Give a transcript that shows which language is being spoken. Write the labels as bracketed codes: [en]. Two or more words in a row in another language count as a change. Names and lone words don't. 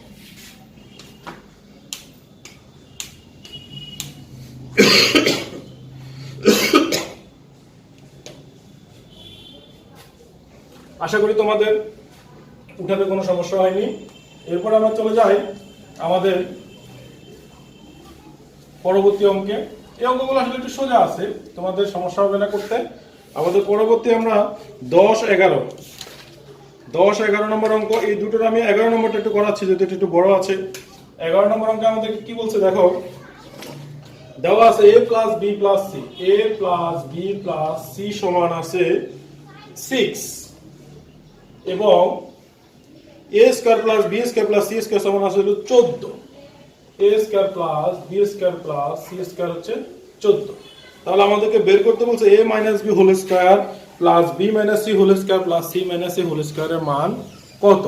[bn] আশা করি তোমাদের উঠাতে কোনো সমস্যা হয়নি এরপর আমরা চলে যাই আমাদের পরবর্তী অঙ্কে এই অঙ্কগুলো আসলে একটু সোজা আছে তোমাদের সমস্যা হবে না করতে আমাদের পরবর্তী আমরা 10-11 নম্বর অঙ্ক এই দুটোর আমি 11 নম্বরটা একটু করাচ্ছি যেটা একটু বড় আছে 11 নম্বর অঙ্কে আমাদের কি বলছে দেখো দেওয়া আছে [en] a plus b plus c a plus b plus c [bn] সমান আছে 6 এবং [en] a square plus b square plus c square [bn] সমান আসলে 14। [en] a square plus b square plus c square হচ্ছে 14। [bn] তাহলে আমাদেরকে বের করতে বলছে [en] a minus b whole square plus b minus c whole square plus c minus a whole square [bn] মান কত।